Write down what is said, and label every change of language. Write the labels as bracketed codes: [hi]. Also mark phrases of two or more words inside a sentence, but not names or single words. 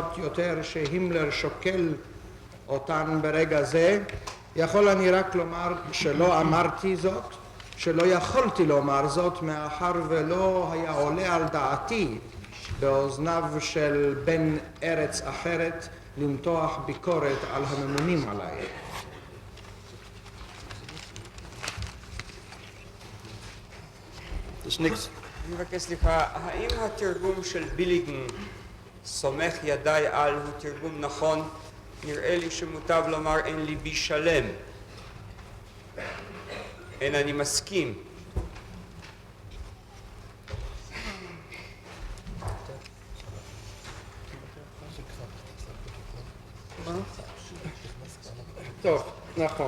[he] יותר שהימלר שוקל אותן ברגע זה, יכול אני רק לומר שלא אמרתי זאת, שלא יכולתי לומר זאת מאחר ולא היה עולה על דעתי באוזניו של בן ארץ אחרת למתוח ביקורת על הממונים עליי. [de] Das ist nichts. [he] אני מבקש סליחה, האם התרגום של ביליגן סומך ידיי על הוא תרגום נכון? נראה לי שמוטב לומר אין ליבי שלם. אין אני מסכים. טוב, נכון.